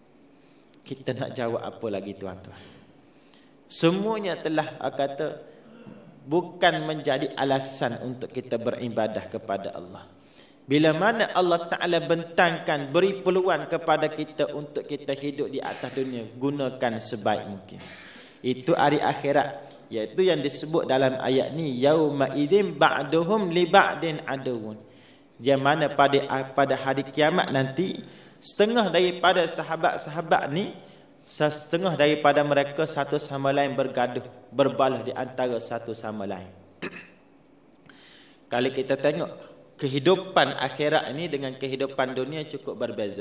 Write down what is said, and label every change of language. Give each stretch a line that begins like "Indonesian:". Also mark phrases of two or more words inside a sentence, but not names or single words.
Malay: Kita nak jawab apa lagi, tuan-tuan? Semuanya telah kata bukan menjadi alasan untuk kita beribadah kepada Allah. Bila mana Allah Ta'ala bentangkan, beri peluang kepada kita untuk kita hidup di atas dunia, gunakan sebaik mungkin. Itu hari akhirat, iaitu yang disebut dalam ayat ni,
Arabic: yauma idzin ba'duhum li ba'din aduun.
Malay: Yang mana pada hari kiamat nanti, setengah daripada sahabat-sahabat ni, setengah daripada mereka satu sama lain bergaduh, berbalah di antara satu sama lain. Kalau kita tengok kehidupan akhirat ini dengan kehidupan dunia cukup berbeza.